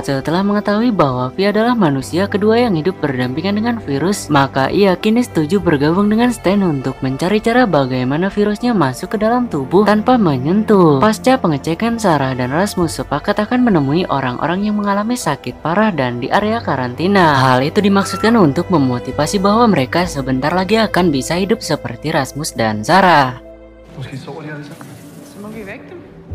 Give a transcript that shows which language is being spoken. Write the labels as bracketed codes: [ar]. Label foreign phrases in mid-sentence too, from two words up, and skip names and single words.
[id] Setelah mengetahui bahwa Vi adalah manusia kedua yang hidup berdampingan dengan virus, maka ia kini setuju bergabung dengan Stan untuk mencari cara bagaimana virusnya masuk ke dalam tubuh tanpa menyentuh. Pasca pengecekan, Sarah dan Rasmus sepakat akan menemui orang-orang yang mengalami sakit parah dan di area karantina. Hal itu dimaksudkan untuk memotivasi bahwa mereka sebentar lagi akan bisa hidup seperti Rasmus dan Sarah. [da] Måske sover de alle sammen. Så må vi vække dem.